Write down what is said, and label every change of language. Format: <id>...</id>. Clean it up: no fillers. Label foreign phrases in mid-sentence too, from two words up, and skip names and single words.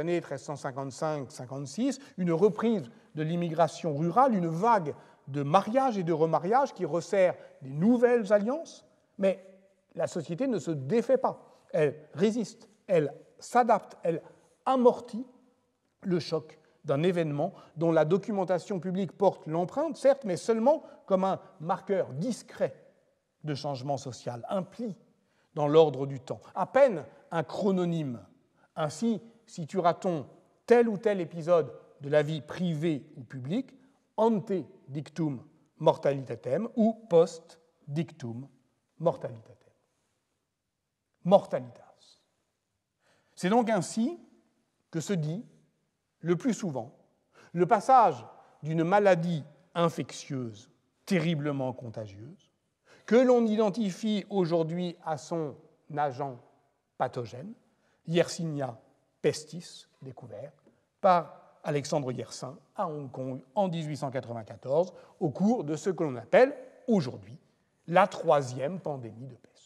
<fr>années 1355-56, une reprise de l'immigration rurale, une vague de mariages et de remariages qui resserrent des nouvelles alliances, mais la société ne se défait pas, elle résiste, elle s'adapte, elle amortit le choc d'un événement dont la documentation publique porte l'empreinte, certes, mais seulement comme un marqueur discret de changement social, un pli dans l'ordre du temps, à peine un chrononyme. Ainsi situera-t-on tel ou tel épisode de la vie privée ou publique</fr> <la>ante dictum mortalitatem</la> <fr>ou</fr> <la>post dictum mortalitatem.</la> <fr>Mortalitas. C'est donc ainsi que se dit, le plus souvent, le passage d'une maladie infectieuse terriblement contagieuse, que l'on identifie aujourd'hui à son agent pathogène, Yersinia pestis, découvert par Alexandre Yersin à Hong Kong en 1894, au cours de ce que l'on appelle aujourd'hui la troisième pandémie de peste.</fr>